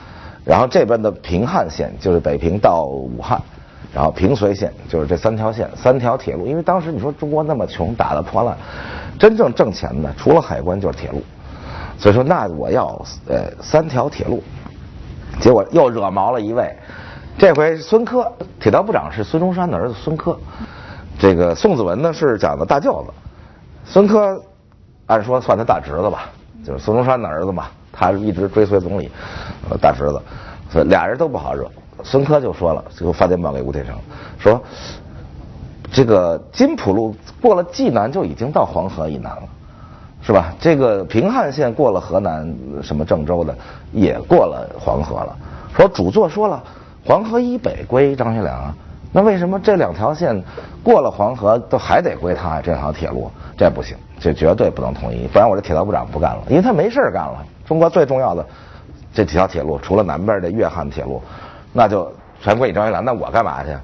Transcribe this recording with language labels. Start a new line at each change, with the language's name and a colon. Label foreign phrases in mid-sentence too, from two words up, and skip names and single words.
Chinese: 然後這邊的平漢線就是北平到武漢，然後平绥線就是這3條線，3條鐵路。因為當時你說中國那麼窮，打得破爛，真正掙錢的除了海關就是鐵路。所以說那我要3條鐵路，結果又惹毛了一位， 這回孫科鐵道部長是孙中山的兒子孙科，这个宋子文呢是讲的大舅子，孙科按说算他大侄子吧，就是孙中山的儿子嘛，他一直追随总理，大侄子，所以俩人都不好惹。孙科就说了，就发电报给吴铁城，说这个金浦路过了济南就已经到黄河以南了，是吧？这个平汉线过了河南，什麼鄭州的也過了黃河了。說主座說了，黃河以北歸張學良啊，那為什麼這兩條線過了黃河都還得歸他？這條鐵路這不行，這絕對不能統一，不然我這鐵道部長不幹了，因為他沒事幹了。中國最重要的這幾條鐵路，除了南邊的粵漢鐵路，那就全歸你張學良，那我幹嘛去？